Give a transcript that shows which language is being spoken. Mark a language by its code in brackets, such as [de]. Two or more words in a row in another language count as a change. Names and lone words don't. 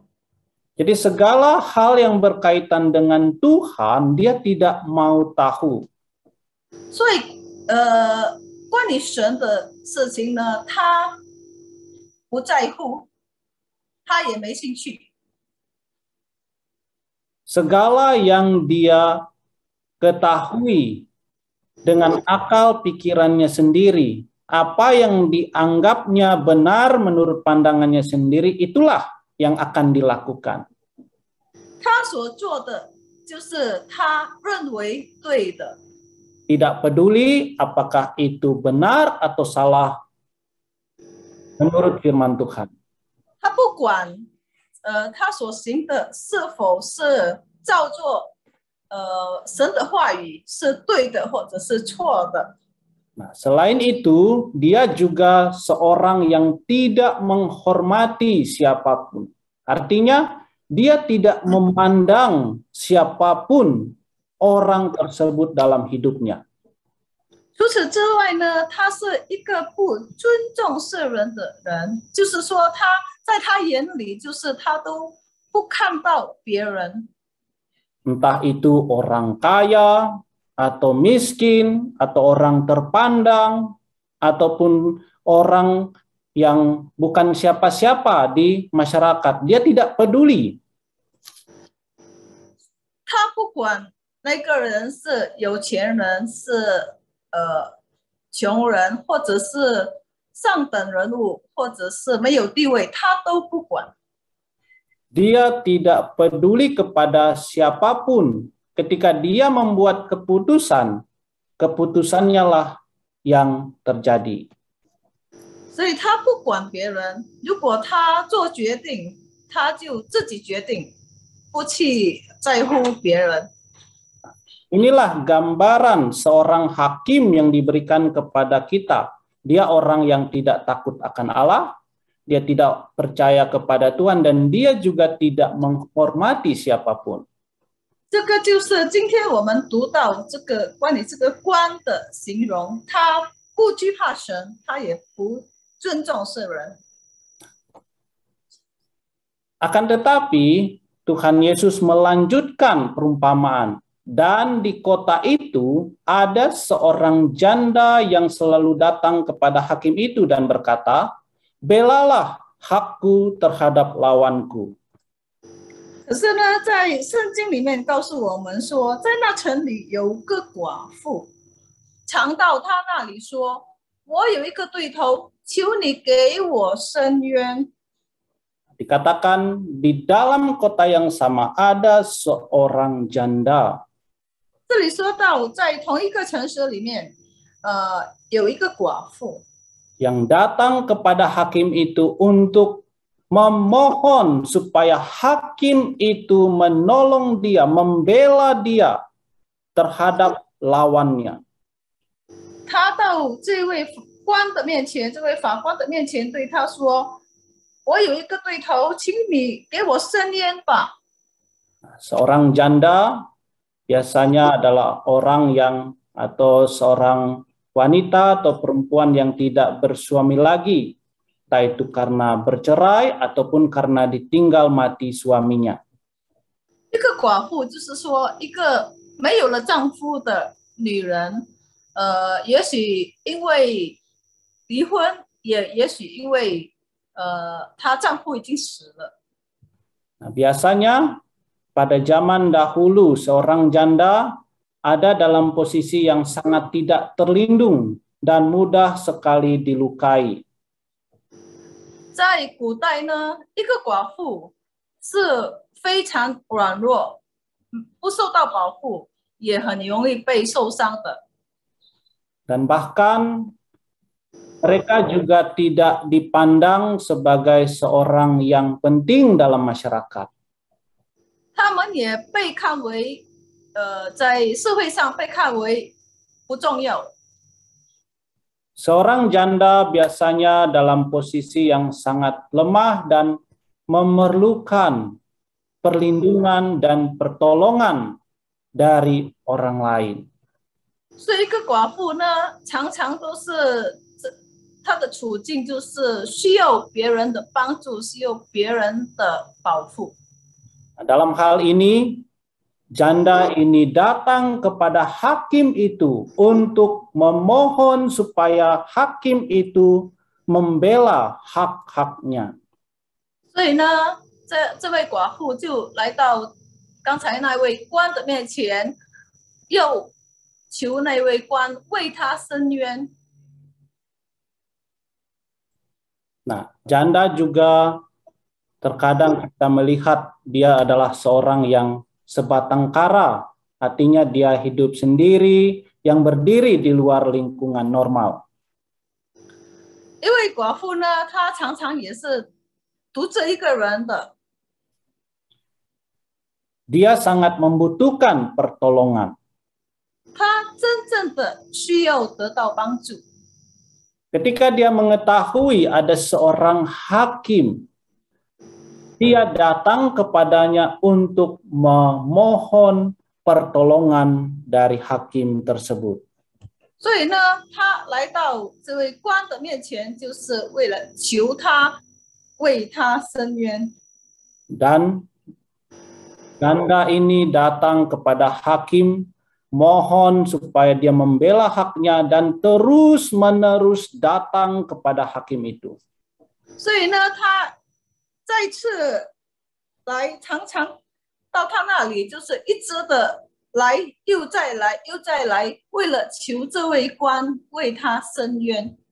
[id] Jadi segala hal yang berkaitan dengan Tuhan dia tidak mau tahu. [zh] 所以，关于神的事情呢，他不在乎，他也没兴趣。 [id] Segala yang dia ketahui dengan akal pikirannya sendiri, apa yang dianggapnya benar menurut pandangannya sendiri, itulah yang akan dilakukan. [zh] 他所做的就是他认为对的， [id] Tidak peduli apakah itu benar atau salah menurut firman Tuhan. [zh] 他不管他所行的是否是照做神的话语是对的或者是错的。 [id] Nah, selain itu, dia juga seorang yang tidak menghormati siapapun. Artinya, dia tidak memandang siapapun orang tersebut dalam hidupnya. [zh] 除此之外呢，他是一个不尊重世人的人，就是说他在他眼里，就是他都不看到别人。 [id] Entah itu orang kaya, atau miskin, atau orang terpandang, ataupun orang yang bukan siapa-siapa di masyarakat. Dia tidak peduli. [zh] 他不管那个人是有钱人，是穷人，或者是上等人物，或者是没有地位，他都不管。 [id] Dia tidak peduli kepada siapapun. Ketika dia membuat keputusan, keputusannya lah yang terjadi. [zh] 所以他不管别人，如果他做决定，他就自己决定，不去在乎别人。 [id] Inilah gambaran seorang hakim yang diberikan kepada kita. Dia orang yang tidak takut akan Allah, dia tidak percaya kepada Tuhan, dan dia juga tidak menghormati siapapun. [zh] 这个就是今天我们读到这个关于这个官的形容，他不惧怕神，他也不尊重世人。 [id] Akan tetapi, Tuhan Yesus melanjutkan perumpamaan. Dan di kota itu ada seorang janda yang selalu datang kepada hakim itu dan berkata, "Belalah hakku terhadap lawanku." [zh] 可是呢，在圣经里面告诉我们说，在那城里有个寡妇，常到他那里说：“我有一个对头，求你给我伸冤。” [id] Dikatakan di dalam kota yang sama ada seorang janda. [zh] 这里说到，在同一个城市里面，有一个寡妇， [id] yang datang kepada hakim itu untuk memohon supaya hakim itu menolong dia, membela dia terhadap lawannya. [zh] 他到这位官的面前，这位法官的面前，对他说：“我有一个对头，请你给我伸冤吧。” [id] Seorang janda biasanya adalah orang yang atau seorang wanita atau perempuan yang tidak bersuami lagi, entah itu karena bercerai ataupun karena ditinggal mati suaminya. [zh] 一个寡妇就是说，一个没有了丈夫的女人，也许因为离婚，也许因为她丈夫已经死了。 [id] Nah, biasanya pada zaman dahulu seorang janda ada dalam posisi yang sangat tidak terlindung dan mudah sekali dilukai. [zh] 在古代呢，一个寡妇是非常软弱，不受到保护，也很容易被受伤的。 [id] Dan bahkan mereka juga tidak dipandang sebagai seorang yang penting dalam masyarakat. [zh] 他们也被看为，在社会上被看为不重要。 [id] Seorang janda biasanya dalam posisi yang sangat lemah dan memerlukan perlindungan dan pertolongan dari orang lain. [zh] 所以一个寡妇呢，常常都是她的处境就是需要别人的帮助，需要别人的保护。 [id] Dalam hal ini, janda ini datang kepada hakim itu untuk memohon supaya hakim itu membela hak-haknya. [zh] 所以呢，这位寡妇就来到刚才那位官的面前，又求那位官为他伸冤。 [id] Nah, janda juga terkadang kita melihat dia adalah seorang yang sebatang kara, artinya dia hidup sendiri, yang berdiri di luar lingkungan normal. [zh] 因为寡妇呢，她常常也是独自一个人的， [id] Dia sangat membutuhkan pertolongan. [zh] 她真正的需要得到帮助。 [id] Ketika dia mengetahui ada seorang hakim, dia datang kepadanya untuk memohon pertolongan dari hakim tersebut. [zh] 所以呢，她来到这位官的面前，就是为了求他为他伸冤。 [id] Dan janda ini datang kepada hakim, mohon supaya dia membela haknya dan terus-menerus datang kepada hakim itu. [zh] 所以呢，他再次来，常常到他那里，就是一直的来，又再来，又再来，为了求这位官为他伸冤。